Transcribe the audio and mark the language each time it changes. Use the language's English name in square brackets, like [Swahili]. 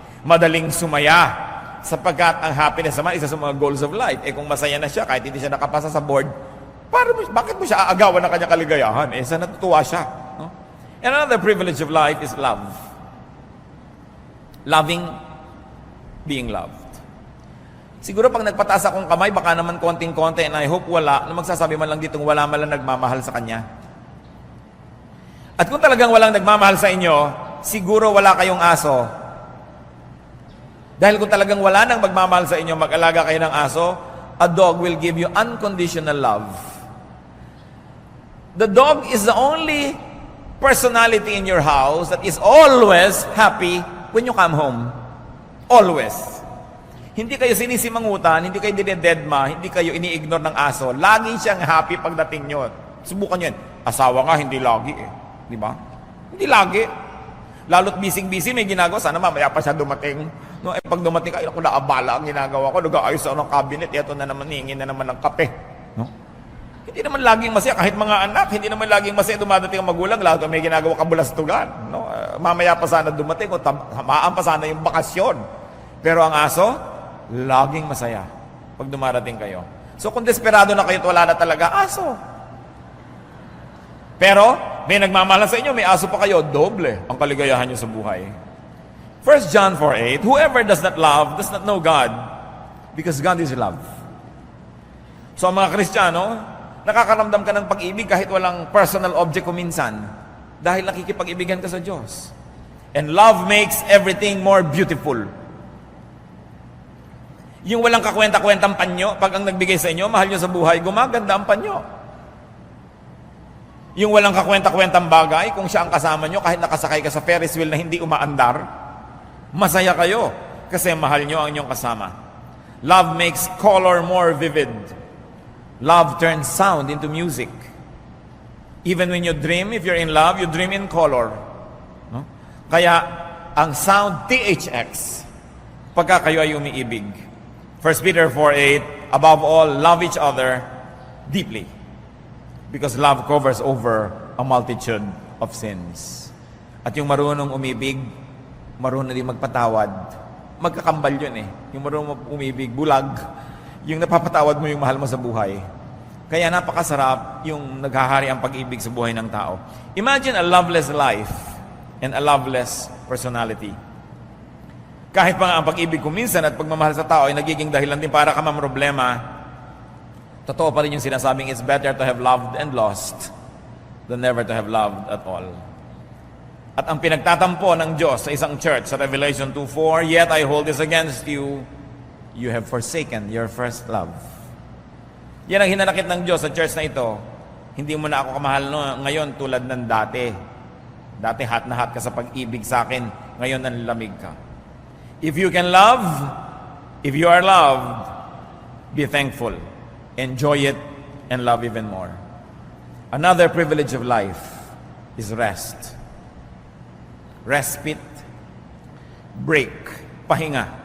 [Filipino] Madaling sumaya sapagkat ang happiness naman isa sa mga goals of life. Kung masaya na siya kahit hindi siya nakapasa sa board, bakit mo siya aagawan ng kanyang kaligayahan? Sa natutuwa siya. No? [English] And another privilege of life is love. Loving, being loved. [Filipino] Siguro pag nagpataas akong kamay, baka naman konting-konti, and I hope wala, na magsasabi man lang ditong wala man lang nagmamahal sa kanya. At kung talagang walang nagmamahal sa inyo, siguro wala kayong aso. Dahil kung talagang wala nang magmamahal sa inyo, mag-alaga kayo ng aso, [English] a dog will give you unconditional love. The dog is the only personality in your house that is always happy when you come home. Always. [Filipino] Hindi kayo sinisimangutan, hindi kayo dinededma, hindi kayo ini-ignore ng aso. Lagi siyang happy pagdating nyo. Subukan nyo yan. Asawa nga, hindi lagi eh. Di ba? Hindi lagi. Lalo't busy-busy, may ginagawa. Sana mamaya pa siya dumating. No, pag dumating ka, ako naabala ang ginagawa ko. Nag-aayos ako ng cabinet. Ito na naman, hingin na naman ng kape. No? Hindi naman laging masaya. Kahit mga anak, hindi naman laging masaya dumadating ang magulang. Lahat may ginagawa kabulastugan. No? Mamaya pa sana dumating. O tamaan pa sana yung bakasyon. Pero ang aso, laging masaya pag dumarating kayo. So kung desperado na kayo at wala na talaga, aso. Pero, may nagmamahal sa inyo, may aso pa kayo, doble ang kaligayahan nyo sa buhay. [English] 1 John 4:8, whoever does not love does not know God, because God is love. [Filipino] So ang mga Kristiyano, nakakaramdam ka ng pag-ibig kahit walang personal object kuminsan, dahil nakikipag-ibigan ka sa Diyos. [English] And love makes everything more beautiful. [Filipino] Yung walang kakwenta-kwentang panyo, pag ang nagbigay sa inyo, mahal nyo sa buhay, gumaganda ang panyo. Yung walang kakwenta-kwentang bagay, kung siya ang kasama nyo, kahit nakasakay ka sa Ferris wheel na hindi umaandar, masaya kayo kasi mahal nyo ang inyong kasama. [English] Love makes color more vivid. Love turns sound into music. Even when you dream, if you're in love, you dream in color. No? Kaya, [Filipino] ang sound THX pagka kayo ay umiibig. [English] 1 Peter 4:8, above all, love each other deeply, because love covers over a multitude of sins. [Filipino] At yung marunong umibig, marunong din magpatawad. Magkakambal yun eh. Yung marunong umibig, bulag. Yung napapatawad mo yung mahal mo sa buhay. Kaya napakasarap yung naghahari ang pag-ibig sa buhay ng tao. [English] Imagine a loveless life and a loveless personality. [Filipino] Kahit pa nga ang pag-ibig ko minsan at pagmamahal sa tao ay nagiging dahilan din para ka mamroblema, totoo pa rin yung sinasabing [English] it's better to have loved and lost than never to have loved at all. [Filipino] At ang pinagtatampo ng Diyos sa isang church sa Revelation [English] 2:4, yet I hold this against you, you have forsaken your first love. [Filipino] Yan ang hinanakit ng Diyos sa church na ito. Hindi mo na ako kamahal ngayon tulad ng dati. Dati hat na hat ka sa pag-ibig sa akin, ngayon nanlamig ka. [English] If you can love, if you are loved, be thankful. Enjoy it and love even more. Another privilege of life is rest. Respite, break, pahinga.